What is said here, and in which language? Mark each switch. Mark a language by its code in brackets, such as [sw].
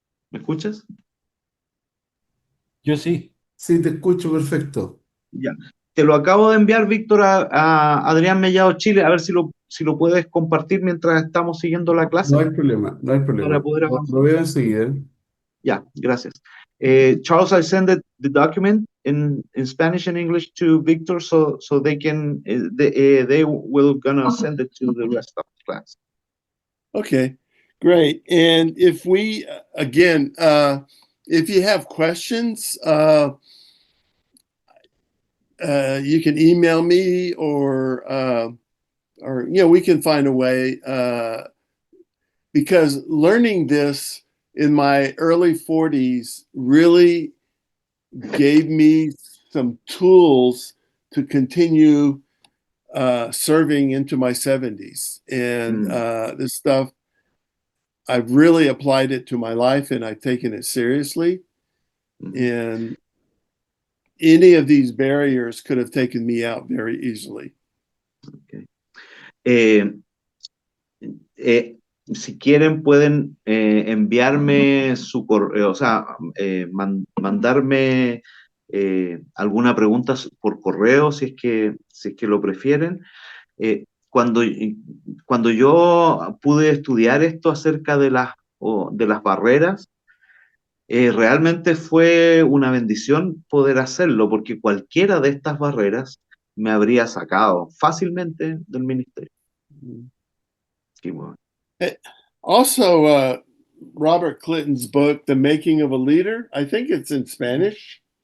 [es] ¿Me escuchas? Yo sí. Sí, te escucho perfecto. Ya. Te lo acabo de enviar, Víctor, a Adrián Mellado, Chile, a ver si lo puedes compartir mientras estamos siguiendo la clase. No hay problema, no hay problema. Para poder avanzar. Lo veo enseguida. Ya, gracias. [en] Charles, I sent the document in Spanish and English to Victor, so they can they will gonna send it to the rest of the class. Okay, great. And if we again, if you have questions, you can email me, or we can find a way. Because learning this in my early 40s really gave me some tools to continue serving into my 70s. And this stuff, I've really applied it to my life, and I've taken it seriously. And any of these barriers could have taken me out very easily. Okay. [es] Si quieren pueden enviarme su correo, o sea, mandarme alguna pregunta por correo si es que lo prefieren. Cuando yo pude estudiar esto acerca de las barreras, realmente fue una bendición poder hacerlo, porque cualquiera de estas barreras me habría sacado fácilmente del ministerio. Qué bueno. [en] Also, Robert Clinton's book, The Making of a Leader, I think it's in Spanish.